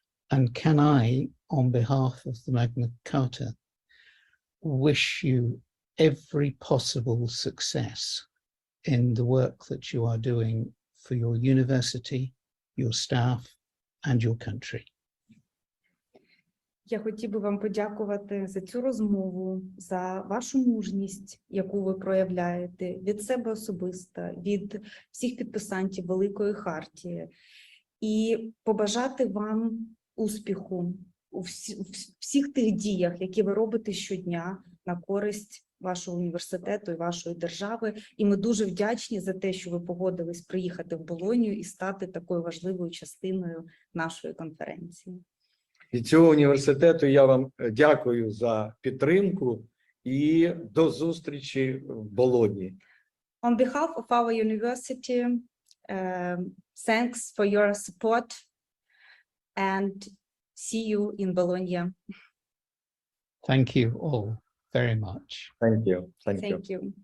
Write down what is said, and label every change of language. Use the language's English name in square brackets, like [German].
[English] And can I, on behalf of the Magna Carta, wish you every possible success in the work that you are doing for your university, your staff, and your country. [Ukrainian] Я хотів би вам подякувати за цю розмову, за вашу мужність, яку ви проявляєте від себе особисто, від всіх підписантів Великої Хартії, і побажати вам успіху у всіх тих діях, які ви робите щодня на користь вашого університету і вашої держави. І ми дуже вдячні за те, що ви погодились приїхати в Болонію і стати такою важливою частиною нашої конференції. Від цього університету я вам дякую за підтримку і до зустрічі в Болоні. [English] On behalf of our university, thanks for your support and see you in Bologna. Thank you all very much. Thank you. Thank you. Thank you.